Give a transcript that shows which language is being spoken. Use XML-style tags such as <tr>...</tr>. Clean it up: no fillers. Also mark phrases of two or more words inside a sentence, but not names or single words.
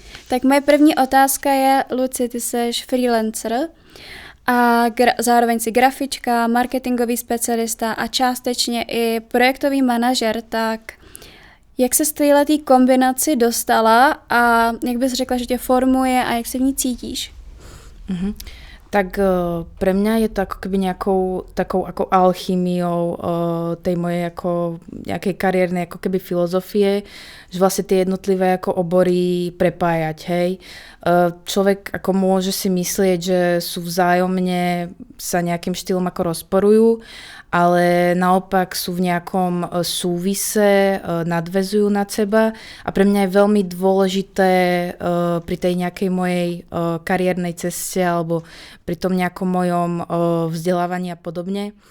<cs>Tak moje první otázka je, Lucie, ty seš freelancer a zároveň si grafička, marketingový specialista a částečně i projektový manažer, tak jak se z této kombinaci dostala a jak bys řekla, že tě formuje a jak se v ní cítíš?</cs> <sk>Tak pre mňa je to ako keby nejakou takou ako alchýmiou tej mojej ako nejakej kariérnej ako keby filozofie, že vlastne tie jednotlivé ako obory prepájať, hej. Človek ako môže si myslieť, že sú vzájomne sa nejakým štýlom ako rozporujú, ale naopak sú v nejakom súvise, nadväzujú na seba a pre mňa je veľmi dôležité pri tej nejakej mojej kariérnej ceste alebo pri tom nejakom mojom vzdelávaní a podobne</sk>